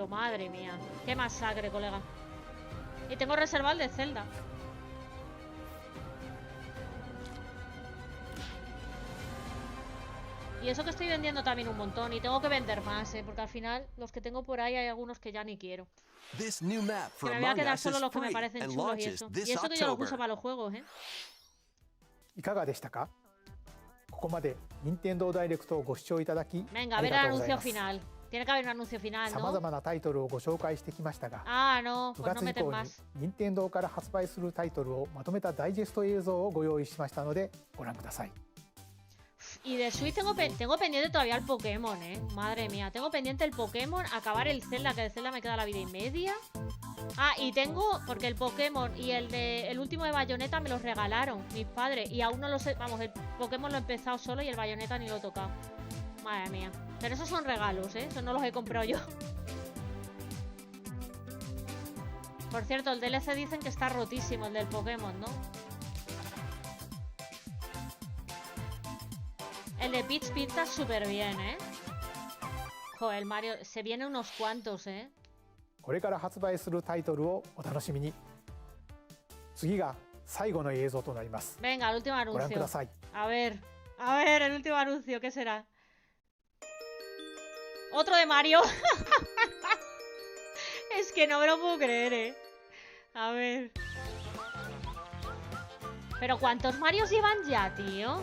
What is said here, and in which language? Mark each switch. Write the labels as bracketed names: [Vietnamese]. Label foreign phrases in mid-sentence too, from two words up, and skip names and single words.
[Spanish] Madre mía. Qué masacre, colega. Y tengo reservado el de Zelda. Y eso que estoy vendiendo también un montón. Y tengo que vender más, porque al final los que tengo por ahí hay algunos que ya ni quiero. [English] This new map [Spanish] Que [English] for [Spanish] me voy a [English] Among [Spanish] quedar [English] Us [Spanish] solo [English] is [Spanish] los que me [English] free [Spanish] parecen [English] and [Spanish] chulos y [English] launches [Spanish] eso. [English] this [Spanish] Y eso que yo lo uso [English] October. [Spanish] para los juegos, ¿eh? [Japanese] いかがでしたか。ここまで任天堂ダイレクトをご視聴いただき [Spanish] Venga, a [Japanese] あり [Spanish] ver [Japanese] が [Spanish] el [Japanese] とうござい [Spanish] anuncio [Japanese] ます。 [Spanish] final. Tiene que haber un anuncio final, [Japanese] さまざ [Spanish] ¿no? [Japanese] まなタイトルをご紹介してきましたが、 [Spanish] Ah, no, [Japanese] 9 [Spanish] pues no [Japanese] 月以 [Spanish] meten [Japanese] 降に [Spanish] más. [Japanese] 任天堂から発売するタイトルをまとめたダイジェスト映像をご用意しましたのでご覧ください。 [Spanish] Y de Switch tengo pendiente todavía el Pokémon, Madre mía, tengo pendiente el Pokémon, acabar el Zelda, que de Zelda me queda la vida y media. Ah, y tengo, porque el Pokémon y el último de Bayonetta me los regalaron mis padres. Y aún no los he, vamos, el Pokémon lo he empezado solo y el Bayonetta ni lo he tocado. Madre mía. Pero esos son regalos, esos no los he comprado yo. Por cierto, el DLC dicen que está rotísimo, el del Pokémon, ¿no? El de Peach pinta súper bien, Joder, el Mario... Se vienen unos cuantos, [Japanese] これから発売するタイトルをお楽しみに。次が最後の映像となります。 [Spanish] Venga, el último [Japanese] ご覧く [Spanish] anuncio. [Japanese] ださい。 [Spanish] A ver, el último anuncio, ¿qué será? Otro de Mario. Es que no me lo puedo creer, A ver. Pero ¿cuántos Marios llevan ya, tío?